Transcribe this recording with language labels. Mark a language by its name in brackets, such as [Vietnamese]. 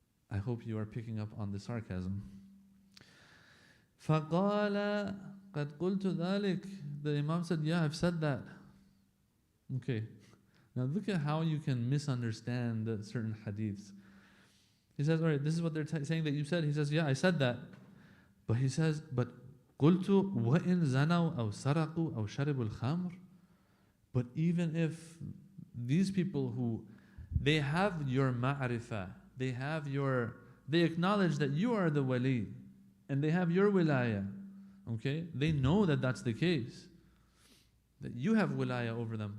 [English] I hope you are picking up on the sarcasm. [Arabic] فَقَالَ قَدْ قُلْتُ ذَلِكَ. [English] The Imam said, yeah, I've said that. Okay. Now look at how you can misunderstand certain hadiths. He says, all right, this is what they're saying that you said. He says, yeah, I said that. But he says, but [Arabic] قُلْتُ وَإِنْ زَنَوْا أَوْ سَرَقُوا أَوْ شَرِبُوا الْخَمْرِ. [English] But even if these people who, they have your ma'rifah, they acknowledge that you are the wali, and they have your wilayah, okay? They know that that's the case, that you have wilayah over them.